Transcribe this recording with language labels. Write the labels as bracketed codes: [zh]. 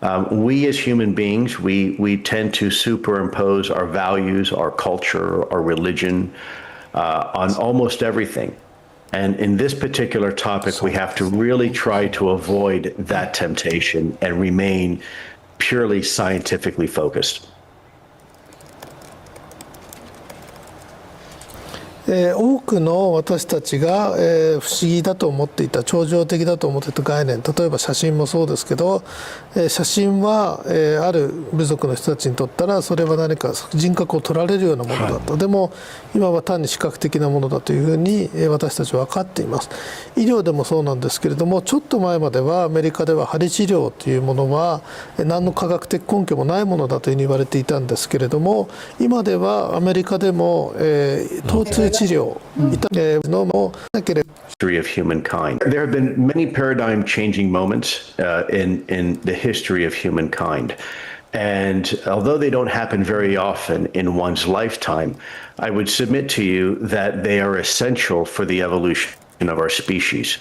[en] We as human beings, we tend to superimpose our values, our culture, our religion on almost everything. And in this particular topic, we have to really try to avoid that temptation and remain purely scientifically focused. [ja] 多くの私たちが、不思議だと思っていた超常的だと思っていた概念、例えば写真もそうですけど、写真は、ある部族の人たちにとったらそれは何か人格を取られるようなものだった、でも今は単に視覚的なものだというふうに、私たちは分かっています。医療でもそうなんですけれども、ちょっと前まではアメリカでは針治療というものは何の科学的根拠もないものだというふうに言われていたんですけれども、今ではアメリカでも、疼痛治療のもなければ [en] History of humankind. There have been many paradigm-changing moments in the history of humankind. And although they don't happen very often in one's lifetime, I would submit to you that they are essential for the evolution of our species.